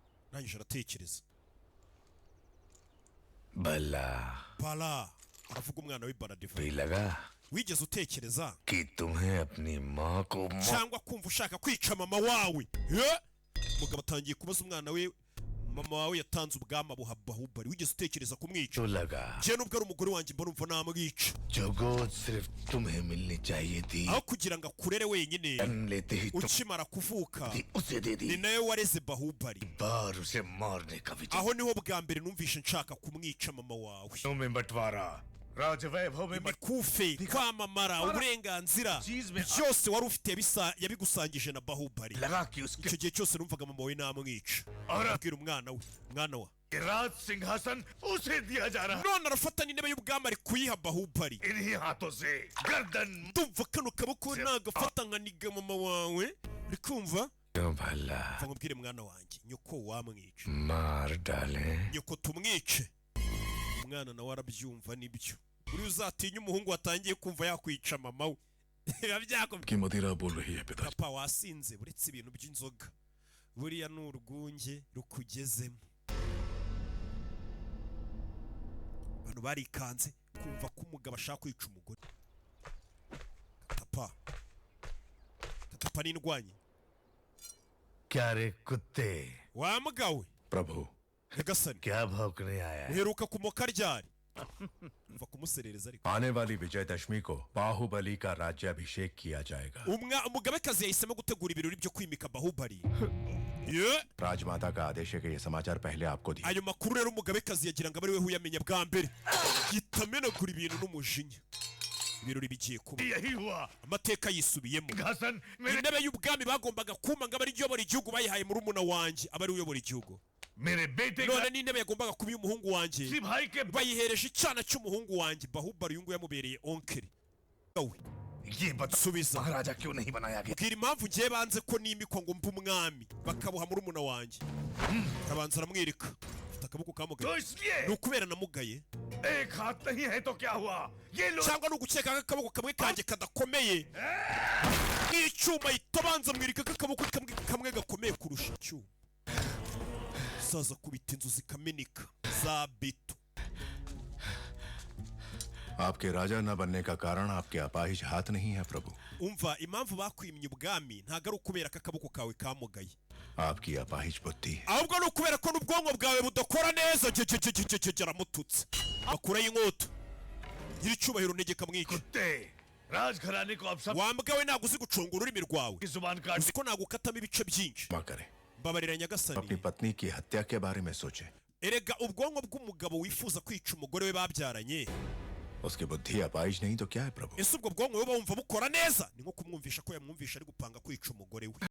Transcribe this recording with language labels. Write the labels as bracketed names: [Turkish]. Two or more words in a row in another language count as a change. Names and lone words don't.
[Kinyarwanda] arangije aratekereza. Bala aravuga umwana we Baradeva. [Hindi] भी लगा [Kinyarwanda] wigeze utekereza [Hindi] कि तुम्हें अपनी माँ को [Kinyarwanda] cyangwa kumva ushaka kwica mama wawe? Umugabo atangiye kubaza umwana we, mama wawe yatanze ubwama buha Bahubali, wigeze utekereza kumwica? [Hindi] तो लगा [Kinyarwanda] je nubwo ari umugore wanjye mbona umva namwica, [Hindi] जो गोद सिर्फ तुम्हें मिलनी चाहिए थी [Kinyarwanda] aho kugira ngo akurere wenyine [Hindi] जन्म लेते ही [Kinyarwanda] ukimara kuvuka [Hindi] उसे दे दी [Kinyarwanda] ni nawe wareze Bahubali. [Hindi] बार उसे मारने का विचार [Kinyarwanda] aho niho bwa mbere numvishe nshaka kumwica mama wawe. [Hindi] में बंटवारा राजवैभव में [Kinyarwanda] imikufe, kwamamara, uburenganzira byose wari ufite yabigusangije na Bahubali. [Hindi] लगा कि उसके [Kinyarwanda] icyo gihe cyose numvaga mama we namwica. [Hindi] और [Kinyarwanda] abwira umwana we, mwana wa [Hindi] राज सिंहासन उसे दिया जा रहा [Kinyarwanda] none arafata n'intebe y'ubwami ari kuyiha Bahubali. [Hindi] इन्हीं हाथों से गर्दन [Kinyarwanda] ndumva kano kaboko nagafata nkaniga mama wawe, uri kumva? [Hindi] क्यों भला [Kinyarwanda] mva nkubwire mwana wanjye, nyoko wamwica, [Hindi] मार डाले [Kinyarwanda] nyoko tumwice. umwana nawe arabyumva, nibyo uri uzatinya umuhungu watangiye kumva yakwica mama we. [Hindi] की मदिरा बोल रही है पिताजी [Kinyarwanda] papa wasinze, buretse ibintu by'inzoga, buriya ni urwunge rukugezemo. abantu barikanze kumva ko umugabo ashaka kwica umugore. papa n'indwanyi. [Hindi] क्या रे कुत्ते [Kinyarwanda] wamgawe [Hindi] प्रभु [Kinyarwanda] nyagasani, [Hindi] क्या भौंकने आया है [Kinyarwanda] uheruka kumoka ryari? umva kumuserereza ariko. [Hindi] आने वाली विजयदशमी को बाहुबली का राज्याभिषेक किया जाएगा [Kinyarwanda] umugabekazi yahisemo gutegura ibirori byo kwimika Bahubali. ye [Hindi] राजमाता का आदेश है कि ये समाचार पहले आपको दिया [Kinyarwanda] ayo makuru rero umugabekazi yagira ngo abe ari we uyamenya bwa mbere, yitamenagura ibintu n'umujinya. ibirori bigiye kuba, [Hindi] यही हुआ [Kinyarwanda] amateka yisubiyemo. [Hindi] सिंहासन मेरे [Kinyarwanda] intebe y'ubwami bagombaga kuma ngo abe ari uyobora igihugu, bayihaye murumuna wanjye aba ari uyobora igihugu. [Hindi] मेरे बेटे [Kinyarwanda] none n'intebe yagombaga kuba iy'umuhungu wanjye [Hindi] भाई के [Kinyarwanda] bayihereje icyana cy'umuhungu wanjye Bahubali. uyu nguyu yamubereye onkeri. [Hindi] ये बता [Kinyarwanda] subiza, [Hindi] महाराजा क्यों नहीं बनाया गया [Kinyarwanda] bwira impamvu ngiye banze ko nimikwa ngo mbe umwami bakabuha murumuna wanjye. arabanza aramwereka, afite akaboko kamugaye. [Hindi] तो इसलिए [Kinyarwanda] ni ukubera namugaye [Hindi] एक हाथ नहीं है तो क्या हुआ ये लोग [Kinyarwanda] cyangwa ni ugukeka ko akaboko kamwe kanjye kadakomeye nk'icyuma, itabanza mwirika ko akaboko kamwe gakomeye kurusha icyuma. saza kubita inzu zikameneka za beto. [Hindi] आपके राजा न बनने का कारण आपके अपाहिज हाथ नहीं है प्रभु [Kinyarwanda] umva impamvu bakwimye ubwami ntago ari ukubera ko akaboko kawe kamugaye, [Hindi] आपकी अपाहिज बुद्धि [Kinyarwanda] ahubwo ni ukubera ko n'ubwonko bwawe budakora neza. aramututse, bakuraho inkota. gira icyubahiro ntegeka mwica. [Hindi] कुत्ते राजघराने को अब सब [Kinyarwanda] wambwa we ntabwo uzi gucunga ururimi rwawe, [Hindi] की जुबान काट [Kinyarwanda] uzi ko nagukatamo ibice byinshi. [Hindi] क्षमा करें [Kinyarwanda] mbabarira [Hindi] अपनी [Kinyarwanda] nyagasani. [Hindi] पत्नी की हत्या के बारे में सोचे [Kinyarwanda] erega ubwonko bw'umugabo wifuza kwica umugore we babyaranye, [Hindi] उसकी बुद्धि अपाहिज नहीं तो क्या है प्रभु [Kinyarwanda] ese ubwo bwonko we bumva bukora neza? ni nko kumwumvisha ko yamwumvisha ari gupanga kwica umugore we.